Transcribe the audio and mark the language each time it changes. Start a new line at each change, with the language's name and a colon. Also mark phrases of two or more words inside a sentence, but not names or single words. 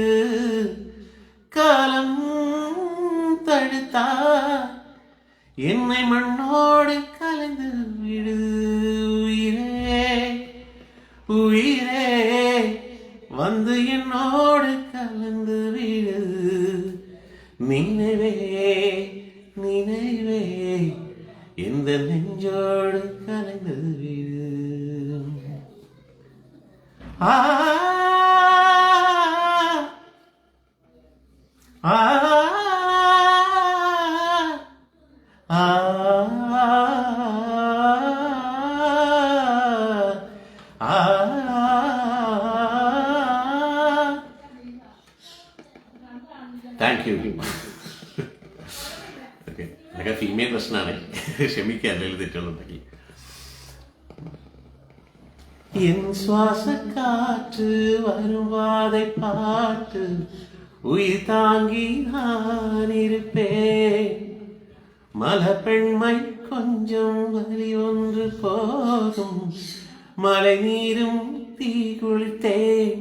Tamil: காலம் தடுத்தா என்னை மண்ணோடு கலைந்து விடு உயிரே உயிரே வந்து என்னோடு கலந்து விடு நினைவே நினைவே எந்த நெஞ்சோடு கலந்து விடு.
English: ആ ആ ആ thank you.
Malayalam: ഓക്കെ. അതൊക്കെ ഫീമെയിൽ പ്രശ്നമാണ്, ക്ഷമിക്കുക എന്തെങ്കിലും തെറ്റുകളുണ്ടെങ്കിൽ.
Tamil: என் சுவாச காற்று வரும் வாதை பாட்டு உயிர் தாங்கி நான் இருப்பேன். மலப்பெண்மை கொஞ்சம் வலி ஒன்று போதும், மழை நீரும் தீ குளித்தேன்.